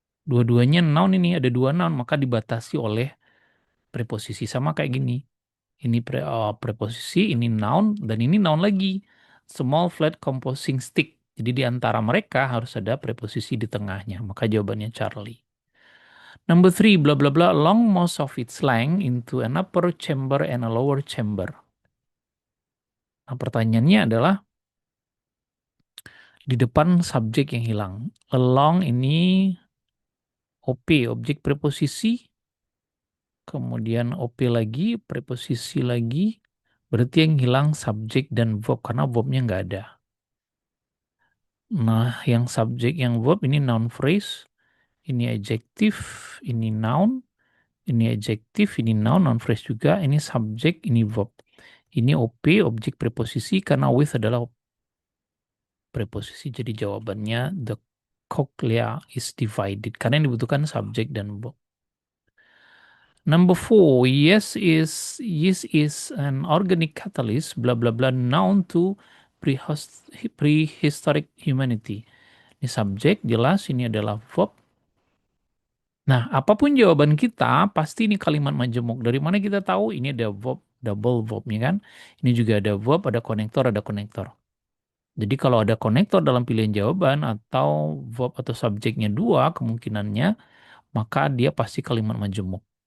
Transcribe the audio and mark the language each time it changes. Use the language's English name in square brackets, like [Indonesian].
[Indonesian] Dua-duanya noun ini, ada dua noun, maka dibatasi oleh preposisi. Sama kayak gini. Ini preposisi, ini noun, dan ini noun lagi. [English] Small flat composing stick. [Indonesian] Jadi di antara mereka harus ada preposisi di tengahnya. Maka jawabannya Charlie. [English] Number three, blah blah blah, along most of its length into an upper chamber and a lower chamber. [Indonesian] Nah, pertanyaannya adalah di depan subjek yang hilang. Along ini OP, objek preposisi, kemudian OP lagi, preposisi lagi, berarti yang hilang subjek dan verb, karena verbnya nggak ada. Nah, yang subjek, yang verb ini noun phrase, ini adjektif, ini noun, ini adjektif, ini noun, noun phrase juga, ini subjek, ini verb. Ini OP, objek preposisi, karena with adalah preposisi, jadi jawabannya [English] the cochlea is divided, [Indonesian] karena yang dibutuhkan subjek dan verb. [English] Number four, yeast is an organic catalyst, blah blah blah, known to prehistoric humanity. [Indonesian] Ini subjek, jelas, ini adalah verb. Nah, apapun jawaban kita, pasti ini kalimat majemuk. Dari mana kita tahu? Ini ada verb, double verbnya kan. Ini juga ada verb, ada konektor, ada konektor. Jadi kalau ada konektor dalam pilihan jawaban atau verb atau subjeknya dua, kemungkinannya, maka dia pasti kalimat majemuk.